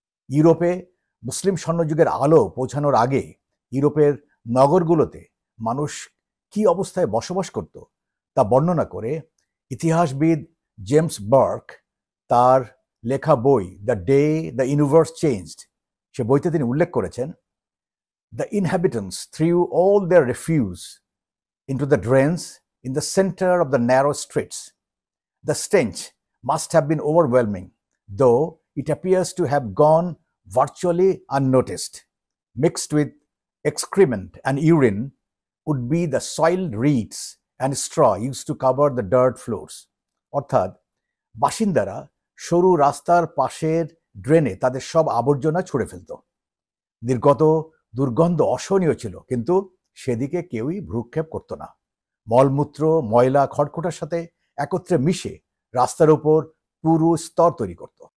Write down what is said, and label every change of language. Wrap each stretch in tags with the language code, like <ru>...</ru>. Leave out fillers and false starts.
<bn>ইউরোপে মুসলিম স্বর্ণযুগের আলো পৌঁছানোর আগে ইউরোপের নগরগুলোতে মানুষ কি অবস্থায় বসবাস করত তা বর্ণনা করে ইতিহাসবিদ জেমস বার্ক তার লেখা বই the day the universe changed সে বইতে তিনি উল্লেখ করেছেন,</bn> <en>The inhabitants threw all their refuse into the drains in the center of the narrow streets. The stench must have been overwhelming, though it appears to have gone virtually unnoticed. Mixed with excrement and urine would be the soiled reeds and straw used to cover the dirt floors.</en> <bn>অর্থাৎ বাসিন্দারা সরু রাস্তার পাশের ড্রেনে তাদের সব আবর্জনা ছুঁড়ে ফেলত। নির্গত দুর্গন্ধ অসহনীয় ছিল, কিন্তু সেদিকে কেউই ভ্রুক্ষেপ করত না। মলমূত্র ময়লা খড়কুটার সাথে একত্রে মিশে রাস্তার উপর পুরু স্তর তৈরি করত।</bn>